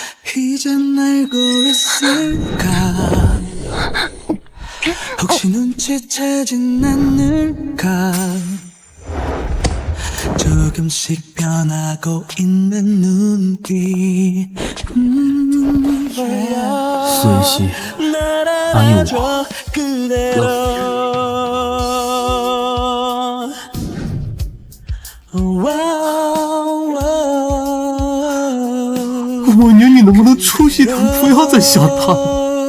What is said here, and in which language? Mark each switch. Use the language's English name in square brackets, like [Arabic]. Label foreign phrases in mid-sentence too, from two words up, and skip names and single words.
[Korean] 이젠 알고 있을까 혹시 눈치채진 않을까 조금씩 변하고 있는 눈빛 [Chinese] 苏云熙，答应我，顾墨宁，你能不能出息点，不要再想他了？